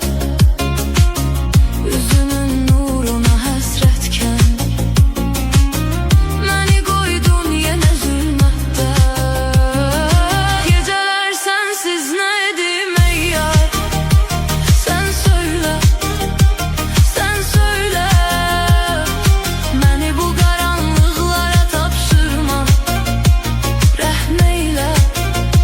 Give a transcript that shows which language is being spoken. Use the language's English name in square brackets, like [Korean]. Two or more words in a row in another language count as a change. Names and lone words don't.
[Azerbaijani] Üzünün nuruna həsrətken, məni qoydun yenə zülmətdə. [Turkish] Geceler sensiz nə edim ey yar? Sen söyle, sen söyle. [Azerbaijani] Məni bu karanlıklara tapşırma. Rəhm eyle,